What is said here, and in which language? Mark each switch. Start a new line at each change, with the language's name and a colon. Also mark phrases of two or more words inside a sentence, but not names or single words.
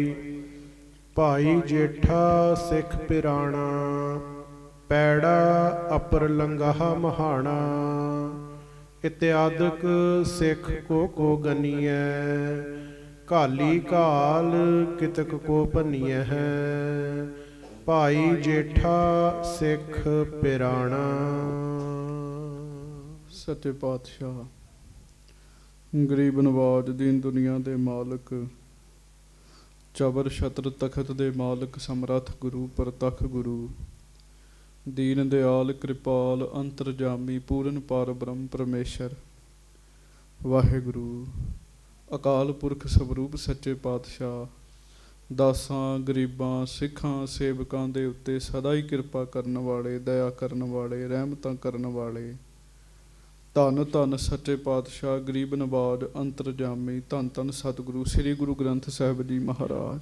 Braj: भाई जेठा सिख पिराणा, पैड़ा अपर लंगाहा महाना। इत्यादक सिख को गनीय, घाली घाल कितक को भनीय है। भाई जेठा सिख पिराणा।
Punjabi: ਸੱਚੇ ਪਾਤਸ਼ਾਹ, ਗਰੀਬ ਨਵਾਜ, ਦੀਨ ਦੁਨੀਆ ਦੇ ਮਾਲਕ, ਚਬਰ ਛਤਰ ਤਖਤ ਦੇ ਮਾਲਕ, ਸਮਰੱਥ ਗੁਰੂ, ਪ੍ਰਤੱਖ ਗੁਰੂ, ਦੀਨ ਦਿਆਲ, ਕਿਰਪਾਲ, ਅੰਤਰਜਾਮੀ, ਪੂਰਨ ਪਾਰ ਬ੍ਰਹਮ ਪਰਮੇਸ਼ਰ ਵਾਹਿਗੁਰੂ ਅਕਾਲ ਪੁਰਖ ਸਵਰੂਪ ਸੱਚੇ ਪਾਤਸ਼ਾਹ, ਦਾਸਾਂ, ਗਰੀਬਾਂ, ਸਿੱਖਾਂ, ਸੇਵਕਾਂ ਦੇ ਉੱਤੇ ਸਦਾ ਹੀ ਕਿਰਪਾ ਕਰਨ ਵਾਲੇ, ਦਇਆ ਕਰਨ ਵਾਲੇ, ਰਹਿਮਤਾਂ ਕਰਨ ਵਾਲੇ, ਧੰਨ ਧੰਨ ਸੱਚੇ ਪਾਤਸ਼ਾਹ, ਗਰੀਬ ਨਵਾਜ, ਅੰਤਰਜਾਮੀ, ਧੰਨ ਧੰਨ ਸਤਿਗੁਰੂ ਸ੍ਰੀ ਗੁਰੂ ਗ੍ਰੰਥ ਸਾਹਿਬ ਜੀ ਮਹਾਰਾਜ।